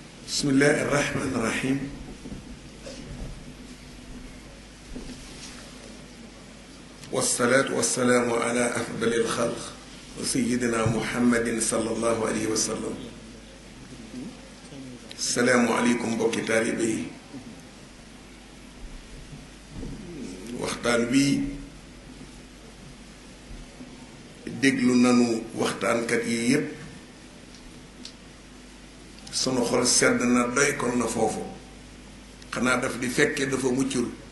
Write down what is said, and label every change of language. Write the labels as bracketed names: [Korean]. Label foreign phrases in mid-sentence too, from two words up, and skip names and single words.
[Arabic] بسم الله الرحمن الرحيم والصلاة والسلام على أفضل الخلق وسيدنا محمد صلى الله عليه وسلم. السلام عليكم [Wolof] بوكي طالبي waxtaan wi déglu nanu waxtaankat yi yépp sunu xol sedd na doy kon na foofu xanaa daf di fekke dafa muccul